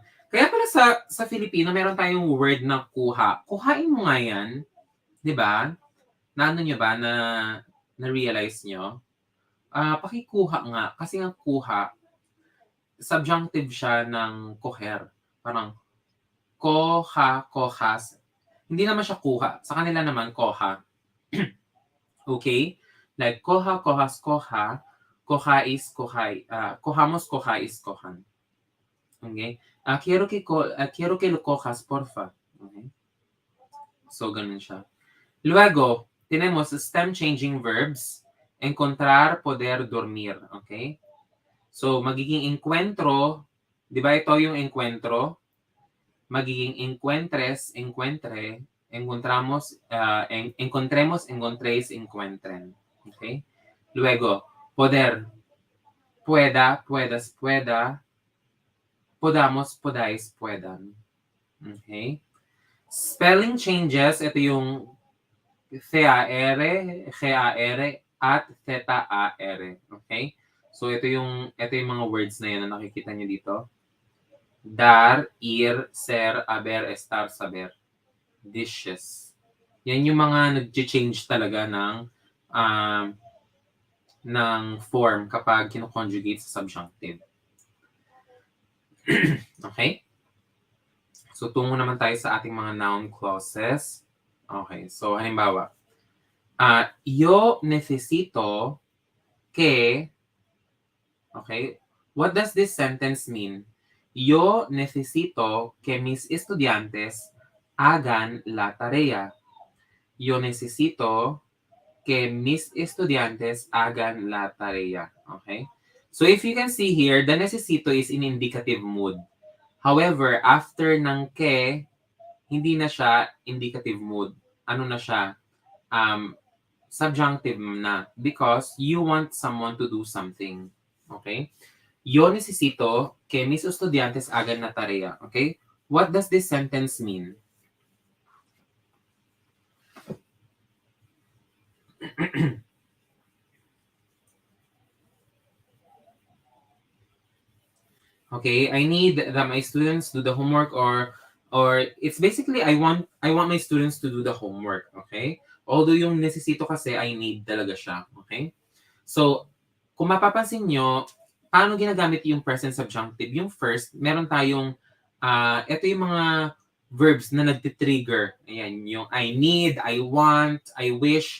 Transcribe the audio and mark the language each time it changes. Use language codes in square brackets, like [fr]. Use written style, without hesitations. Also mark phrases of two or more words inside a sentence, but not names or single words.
[tl] Kaya pala sa Filipino, meron tayong word na kuha. Kuhain mo nga yan. Di ba? Naano nyo ba na-realize nyo? Pakikuha nga. Kasi nga kuha, subjunctive siya ng coger. Parang koha, kohas. Hindi naman siya kuha. Sa kanila naman, [es] koha. Okay? Like, koha, kohas, koha. Kohais, kohay. Kohamos, kohais, kohan. [en] Okay? [es] Quiero que lo cojas, porfa. [tl] Okay? So, ganun siya. [es] Luego, tenemos [en] stem-changing verbs. [es] Encontrar, poder, dormir. [tl] Okay? So, magiging encuentro. Di ba ito yung encuentro? [es] Magiging encuentres, encuentre, encontramos, encontremos, encontréis, encuentren. [en] Okay? [es] Luego, poder, pueda, puedas, pueda, podamos, podáis, puedan. [tl] Okay? [en] Spelling changes, [tl] ito yung C-A-R, G-A-R, at Z-A-R. Okay? So, ito yung mga words na yan na nakikita nyo dito. [es] Dar, ir, ser, haber, estar, saber. Dishes. [tl] Yan yung mga nag-change talaga ng form kapag kino-conjugate sa subjunctive. [en] Okay? [tl] So, tungo naman tayo sa ating mga noun clauses. Okay. So, halimbawa, [es] yo necesito que... [en] Okay? What does this sentence mean? [es] Yo necesito que mis estudiantes hagan la tarea. Yo necesito que mis estudiantes hagan la tarea. [en] Okay? So if you can see here, the necesito is in indicative mood. However, after [tl] ng que, hindi na siya [en] indicative mood. [tl] Ano na siya? Subjunctive na. [en] Because you want someone to do something. Okay? [es] Yo necesito que mis estudiantes hagan la tarea. [en] Okay? What does this sentence mean? Okay, I need that my students do the homework or it's basically I want my students to do the homework, okay? [tl] Although yung necesito kasi [en] I need [tl] talaga siya, okay? So, kung mapapansin nyo, paano ginagamit yung present subjunctive? Yung first, meron tayong ito yung mga verbs na nagti-trigger. Ayan, yung [en] I need, I want, I wish.